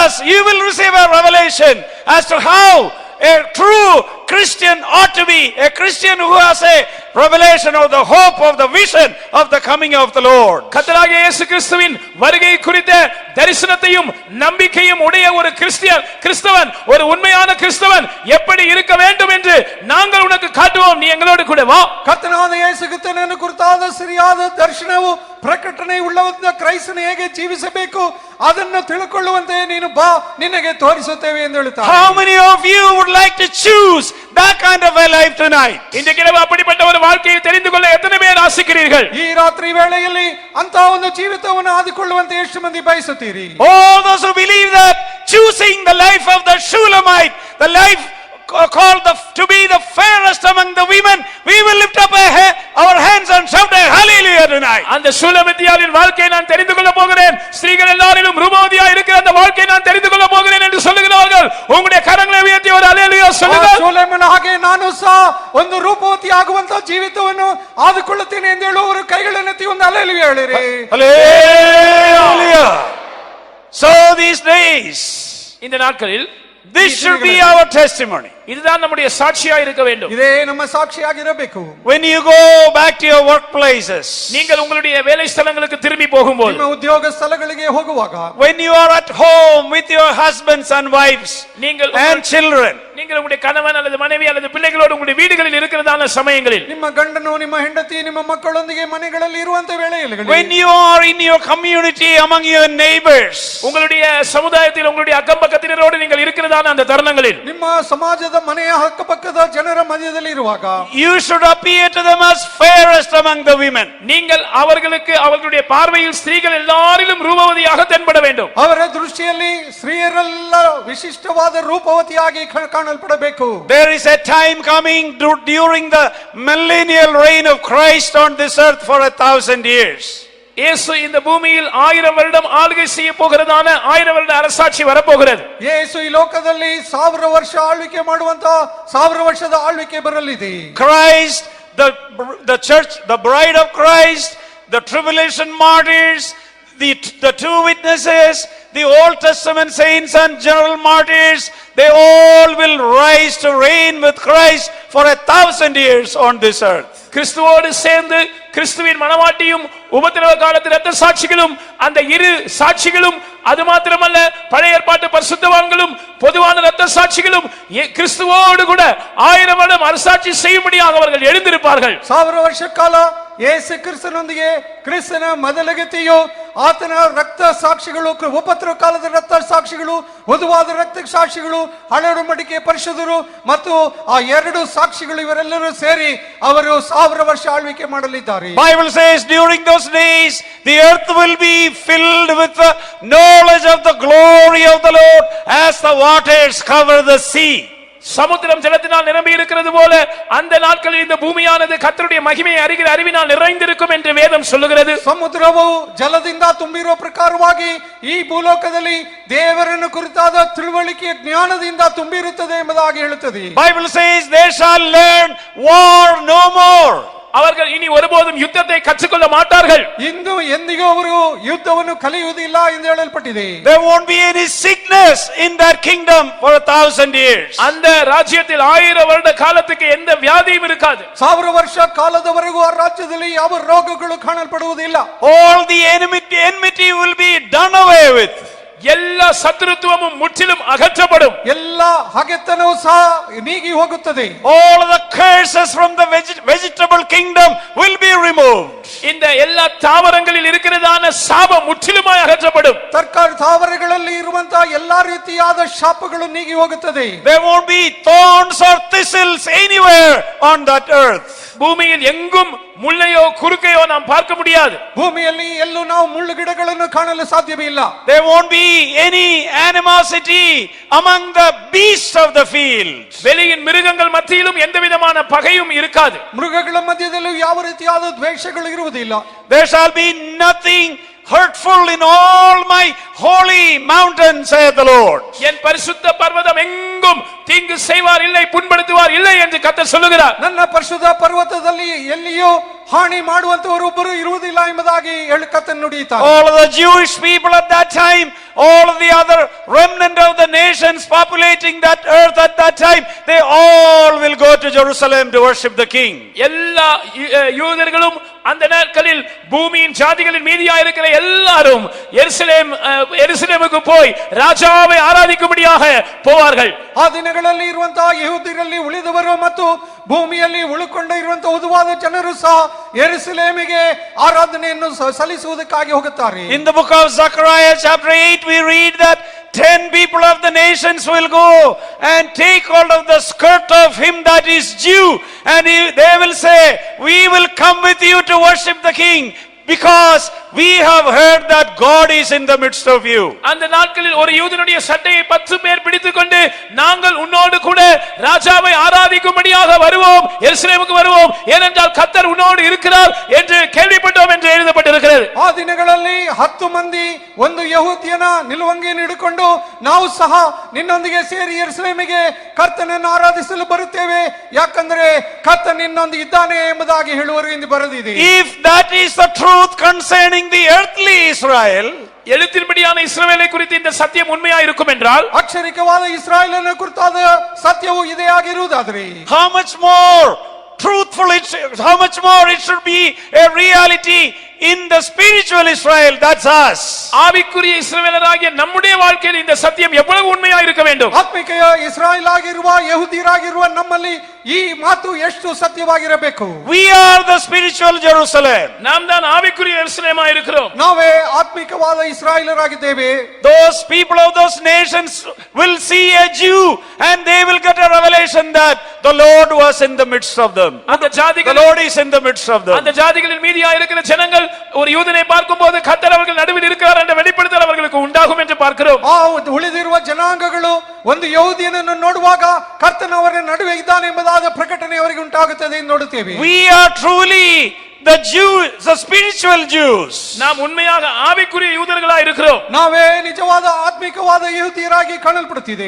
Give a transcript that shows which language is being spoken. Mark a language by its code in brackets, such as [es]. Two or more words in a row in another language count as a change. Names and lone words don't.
[en] You will receive a revelation as to how a true Christian ought to be a Christian who has a revelation of the hope of the vision of the coming of the Lord. [ta] கர்த்தராகிய இயேசு கிறிஸ்துவின் வருகை குறித்த தரிசனத்தையும் நம்பிக்கையும் உடைய ஒரு கிறிஸ்தவன், ஒரு உண்மையான கிறிஸ்தவன் எப்படி இருக்க வேண்டும் என்று நாங்கள் உனக்கு காட்டுவோம், நீ எங்களோடு கூட வா. [kn] ಕರ್ತನಾದ ಯೇಸು ಕ್ರಿಸ್ತನನ್ನು ಕುರಿತಾದ ಸರಿಯಾದ ದರ್ಶನವು ಪ್ರಕಟಣೆ ಉಳ್ಳವಂತ ಕ್ರೈಸ್ತನು ಹೇಗೆ ಜೀವಿಸಬೇಕು ಅದನ್ನು ತಿಳ್ಕೊಳ್ಳುವಂತೆ ನೀನು ಬಾ, ನಿನಗೆ ತೋರಿಸುತ್ತೇವೆ ಎಂದು ಹೇಳುತ್ತಾರೆ. [en] How many of you would like to choose that kind of a life tonight? [ta] இன்றைக்கு அப்படிப்பட்ட ஒரு வாழ்க்கையை தெரிந்து கொள்ள எத்தனை பேர் ஆசைக்கிறீர்கள்? [kn] ಈ ರಾತ್ರಿ ವೇಳೆಯಲ್ಲಿ ಅಂತ ಒಂದು ಜೀವಿತವನ್ನು ಆದಿಕೊಳ್ಳುವಂತೆ ಎಷ್ಟು ಮಂದಿ ಬಯಸುತ್ತೀರಿ? [en] All those who believe that choosing the life of the Shulamite, the life called to be the fairest among the women, we will lift up our hands and shout a hallelujah tonight. [ta] அந்த சூலமித்தியாளின் வாழ்க்கையை நான் தெரிந்து கொள்ள போகிறேன், ஸ்திரீகள் எல்லாரிலும் ரூபவதியா இருக்கிற அந்த வாழ்க்கையை நான் தெரிந்து கொள்ள போகிறேன் என்று சொல்லுகிறவர்கள் உங்களுடைய கரங்களை உயர்த்தி ஒரு ஹalleluya சொல்லுங்கள். [kn] ಸೊಲೊಮೋನನ ಹಾಗೆ ನಾನು ಸಹ ಒಂದು ರೂಪವತಿ ಆಗುವಂತ ಜೀವಿತವನ್ನು ಆದಿಕೊಳ್ಳುತ್ತೇನೆ ಎಂದು ಹೇಳುವವರು ಕೈಗಳನ್ನೆತ್ತಿ ಒಂದು ಹಲ್ಲೆಲೂಯಾ ಹೇಳಿರಿ. [en] Hallelujah. So these days, [ta] இந்த நாட்களில் [en] this should be our testimony. [ta] இதுதான் நம்முடைய சாட்சியா இருக்க வேண்டும். [kn] ಇದೇ ನಮ್ಮ ಸಾಕ್ಷಿಯಾಗಿರಬೇಕು. [en] When you go back to your workplaces, [ta] நீங்கள் உங்களுடைய வேலை ஸ்தலங்களுக்கு திரும்பி போகும்போது, [kn] ನಿಮ್ಮ ಉದ್ಯೋಗ ಸ್ಥಳಗಳಿಗೆ ಹೋಗುವಾಗ, [en] when you are at home with your husbands and wives and children, [ta] நீங்கள் உங்களுடைய கணவன் அல்லது மனைவி அல்லது பிள்ளைகளோடு உங்களுடைய வீடுகளில் இருக்கிறதான சமயங்களில், [kn] ನಿಮ್ಮ ಗಂಡನು ನಿಮ್ಮ ಹೆಂಡತಿ ನಿಮ್ಮ ಮಕ್ಕಳೊಂದಿಗೆ ಮನೆಗಳಲ್ಲಿ ಇರುವಂತ ವೇಳೆಯಲ್ಲಿ, [en] when you are in your community among your neighbors, [ta] உங்களுடைய சமுதாயத்தில் உங்களுடைய அக்கம் பக்கத்தினரோடு நீங்கள் இருக்கிறதான அந்த தருணங்களில், [kn] ನಿಮ್ಮ ಸಮಾಜದ ಮನೆಯ ಅಕ್ಕಪಕ್ಕದ ಜನರ ಮಧ್ಯದಲ್ಲಿ ಇರುವಾಗ, [en] you should appear to them as fairest among the women. [ta] நீங்கள் அவர்களுக்கு அவர்களுடைய பார்வையில் ஸ்திரீகள் எல்லாரிலும் ரூபவதியாக தென்பட வேண்டும். [kn] ಅವರ ದೃಷ್ಟಿಯಲ್ಲಿ ಸ್ತ್ರೀಯರೆಲ್ಲ ವಿಶಿಷ್ಟವಾದ ರೂಪವತಿಯಾಗಿ ಕಾಣಲ್ಪಡಬೇಕು. [en] There is a time coming during the millennial reign of Christ on this earth for 1000 years. [ta] இயேசு இந்த பூமியில் 1000 வருடம் ஆளுகை செய்ய போகிறதான 1000 வருட அரசாட்சி வரப்போகிறது. [kn] ಯೇಸು ಈ ಲೋಕದಲ್ಲಿ 1000 ವರ್ಷ ಆಳ್ವಿಕೆ ಮಾಡುವಂತ 1000 ವರ್ಷದ ಆಳ್ವಿಕೆ ಬರಲಿದೆ. [en] Christ, the church, the bride of Christ, the tribulation martyrs, the two witnesses, the Old Testament saints and general martyrs, they all will rise to reign with Christ for 1000 years on this earth. [ta] கிறிஸ்துவோடு சேர்ந்து கிறிஸ்துவின் மனவாட்டியும் உபத்திரவ காலத்து இரத்த சாட்சிகளும் அந்த இரு சாட்சிகளும், அது மாத்திரமல்ல பழைய ஏற்பாட்டு பரிசுத்தவான்களும் பொதுவான இரத்த சாட்சிகளும் கிறிஸ்துவோடு கூட 1000 வருடம் அரசாட்சி செய்யும்படியாக அவர்கள் எழுந்திருப்பார்கள். [kn] 1000 ವರ್ಷ ಕಾಲ ಯೇಸು ಕ್ರಿಸ್ತನೊಂದಿಗೆ ಕ್ರಿಸ್ತನ ಮೊದಲಗತಿಯು ಆತನ ರಕ್ತ ಸಾಕ್ಷಿಗಳು, ಉಪದ್ರವ ಕಾಲದ ರಕ್ತ ಸಾಕ್ಷಿಗಳು, ವಧುವಾದ ರಕ್ತ ಸಾಕ್ಷಿಗಳು, ಹಳೆ ಒಡಂಬಡಿಕೆ ಪರಿಶುದ್ಧರು ಮತ್ತು ಆ ಎರಡು ಸಾಕ್ಷಿಗಳು ಇವರೆಲ್ಲರೂ ಸೇರಿ ಅವರು 1000 ವರ್ಷ ಆಳ್ವಿಕೆ ಮಾಡಲಿದ್ದಾರೆ. [en] Bible says during those days the earth will be filled with the knowledge of the glory of the Lord as the waters cover the sea. [ta] சமுத்திரம் ஜலத்தினால் நிரம்பி இருக்கிறது போல அந்த நாட்களில் இந்த பூமியானது கர்த்தருடைய மகிமையை அறிகிற அறிவினால் நிறைந்திருக்கும் என்று வேதம் சொல்லுகிறது. [kn] ಸಮುದ್ರವು ಜಲದಿಂದ ತುಂಬಿರುವ ಪ್ರಕಾರವಾಗಿ ಈ ಭೂಲೋಕದಲ್ಲಿ ದೇವರನ್ನು ಕುರಿತಾದ ತಿಳುವಳಿಕೆ ಜ್ಞಾನದಿಂದ ತುಂಬಿರುತ್ತದೆ ಎಂಬುದಾಗಿ ಹೇಳುತ್ತದೆ. [en] Bible says they shall learn war no more. [ta] அவர்கள் இனி ஒருபோதும் யுத்தத்தை கற்றுக்கொள்ள மாட்டார்கள். [kn] ಇಂದು ಎಂದಿಗೂ ಅವರು ಯುದ್ಧವನ್ನು ಕಲಿಯುವುದಿಲ್ಲ ಎಂದು ಹೇಳಲ್ಪಟ್ಟಿದೆ. [en] There won't be any sickness in that kingdom for 1000 years. [ta] அந்த ராஜ்யத்தில் 1000 வருட காலத்துக்கு எந்த வியாதியும் இருக்காது. [kn] 1000 ವರ್ಷ ಕಾಲದವರೆಗೂ ಆ ರಾಜ್ಯದಲ್ಲಿ ಯಾವ ರೋಗಗಳು ಕಾಣಲ್ಪಡುವುದಿಲ್ಲ. [en] All the enmity will be done away with. [ta] எல்லா சத்துருத்துவமும் முற்றிலும் அகற்றப்படும். [kn] ಎಲ್ಲ ಹಗೆತನವೂ ಸಹ ನೀಗಿ ಹೋಗುತ್ತದೆ. [en] All the curses from the vegetable kingdom will be removed. [ta] இந்த எல்லா தாவரங்களில் இருக்கிறதான சாபம் முற்றிலுமாய் அகற்றப்படும். [kn] ತರಕಾರಿ ತಾವರೆಗಳಲ್ಲಿ ಇರುವಂತಹ ಎಲ್ಲಾ ರೀತಿಯಾದ ಶಾಪಗಳು ನೀಗಿ ಹೋಗುತ್ತದೆ. [en] There won't be thorns or thistles anywhere on that earth. [ta] பூமியில் எங்கும் முள்ளையோ குறுக்கையோ நாம் பார்க்க முடியாது. [kn] ಭೂಮಿಯಲ್ಲಿ ಎಲ್ಲೂ ನಾವು ಮುಳ್ಳುಗಿಡಗಳನ್ನು ಕಾಣಲು ಸಾಧ್ಯವೇ ಇಲ್ಲ. [en] There won't be any animosity among the beasts of the field. [ta] வெளியின் மிருகங்கள் மத்தியிலும் எந்த விதமான பகையும் இருக்காது. [kn] ಮೃಗಗಳ ಮಧ್ಯದಲ್ಲೂ ಯಾವ ರೀತಿಯಾದ ದ್ವೇಷಗಳು ಇರುವುದಿಲ್ಲ. [en] There shall be nothing hurtful in all my holy mountains, saith the Lord. [ta] என் பரிசுத்த பர்வதம் எங்கும் தீங்கு செய்வார் இல்லை, புண்படுத்துவார் இல்லை என்று கர்த்தர் சொல்லுகிறார். [kn] ನನ್ನ ಪರಿಶುದ್ಧ ಪರ್ವತದಲ್ಲಿ ಎಲ್ಲಿಯೂ ಹಾನಿ ಮಾಡುವಂತವರೊಬ್ಬರು ಇರುವುದಿಲ್ಲ ಎಂಬುದಾಗಿ ಕರ್ತನು ನುಡಿಯುತ್ತಾನೆ. [en] All of the Jewish people at that time, all of the other remnant of the nations populating that earth at that time, they all will go to Jerusalem to worship the king. [ta] எல்லா யூதர்களும் அந்த நாட்களில் பூமியின் ஜாதிகளின் மீதியா இருக்கிற எல்லாரும் எருசலேமுக்கு போய் ராஜாவை ஆராதிக்கும்படியாக போவார்கள். [kn] ಆ ದಿನಗಳಲ್ಲಿ ಇರುವಂತಹ ಯಹೂದ್ಯರಲ್ಲಿ ಉಳಿದವರು ಮತ್ತು ಭೂಮಿಯಲ್ಲಿ ಉಳಿದುಕೊಂಡು ಇರುವಂತಹ ಉದುವಾದ ಜನರು ಸಹ ಯೆರೂಸಲೇಮಿಗೆ ಆರಾಧನೆಯನ್ನು ಸಲ್ಲಿಸುವುದಕ್ಕಾಗಿ ಹೋಗುತ್ತಾರೆ. [en] In the book of Zechariah chapter 8 we read that 10 people of the nations will go and take hold of the skirt of him that is Jew, and they will say, we will come with you to worship the king, because we have heard that God is in the midst of you. [ta] அந்த நாட்களில் ஒரு யூதனுடைய சட்டையை 10 பேர் பிடித்துக்கொண்டு நாங்கள் உன்னோடு கூட ராஜாவை ஆராதிக்கும்படியாக வருவோம், எருசலேமுக்கு வருவோம், ஏனென்றால் கர்த்தர் உன்னோடு இருக்கிறார் என்று கேள்விப்பட்டோம் என்று எழுதப்பட்டிருக்கிறது. [kn] ಆ ದಿನಗಳಲ್ಲಿ 10 ಮಂದಿ ಒಂದು ಯಹೂದ್ಯನ ನಿಲುವಂಗಿಯನ್ನು ಹಿಡಿಕೊಂಡು ನಾವು ಸಹ ನಿನ್ನೊಂದಿಗೆ ಸೇರಿ ಯೆರೂಸಲೇಮಿಗೆ ಕರ್ತನನ್ನು ಆರಾಧಿಸಲು ಬರುತ್ತೇವೆ, ಯಾಕಂದ್ರೆ ಕರ್ತನ ನಿನ್ನೊಂದಿಗೆ ಇದ್ದಾನೆ ಎಂಬುದಾಗಿ ಹೇಳುವರು ಎಂದು ಬರೆದಿದೆ. [en] If that is the truth concerning the earthly Israel, [ta] எழுத்தின்படியான இஸ்ரவேலை குறித்து இந்த சத்தியம் உண்மையா இருக்கும் என்றால், [kn] ಅಕ್ಷರಿಕವಾದ ಇಸ್ರಾಯೇಲನ ಕುರಿತಾದ ಸತ್ಯವು ಇದೇ ಆಗಿರುವುದಾದರೆ, [en] how much more truthful how much more it should be a reality in the spiritual Israel, that's us. [ta] ஆவிக்குரிய இஸ்ரவேலராகிய நம்முடைய வாழ்க்கையில் இந்த சத்தியம் எவ்வளவு உண்மையா இருக்க வேண்டும். [kn] ಆತ್ಮಿಕ ಇಸ್ರಾಯೇಲ್ ಆಗಿರುವ ಯಹೂದಿಯರಾಗಿರುವ ನಮ್ಮಲ್ಲಿ ಈ ಮಾತು ಎಷ್ಟು ಸತ್ಯವಾಗಿರಬೇಕು. [en] We are the spiritual Jerusalem. [ta] நாம் தான் ஆவிக்குரிய எருசலேமா இருக்கிறோம். [kn] ನಾವೇ ಆತ್ಮಿಕವಾದ ಇಸ್ರಾಯೇಲರಾಗಿದ್ದೇವೆ. [en] Those people of those nations will see a Jew and they will get a revelation that the Lord was in the midst of them. [ta] அந்த [en] The [ta] ஜாதிகள் [en] Lord is in the midst of them. [ta] அந்த ஜாதிகளின் மீதியா இருக்கிற ஜனங்கள் ஒரு யூதனை பார்க்கும்போது கர்த்தர் அவர்கள் நடுவில் இருக்கிறார் என்ற வெளிப்படுத்தல் அவர்களுக்கு உண்டாகும் என்று பார்க்கிறோம். [kn] ಆ ಉಳಿದಿರುವ ಜನಾಂಗಗಳು ಒಂದು ಯಹೂದಿಯನನ್ನು ನೋಡುವಾಗ ಕರ್ತನ ಅವರ ನಡುವೆ ಇದ್ದಾನೆ ಎಂಬುದಾದ ಪ್ರಕಟಣೆ ಅವರಿಗೆ ಉಂಟಾಗುತ್ತದೆ ಎಂದು ನೋಡುತ್ತೇವೆ. [en] We are truly the Jews, the spiritual Jews. [ta] நாம் உண்மையாக ஆவிக்குரிய யூதர்களாய் இருக்கிறோம். [kn] ನಾವೇ ನಿಜವಾದ ಆತ್ಮಿಕವಾದ ಯಹೂದಿಯರಾಗಿ ಕಾಣಲ್ಪಡುತ್ತಿದ್ದೇವೆ.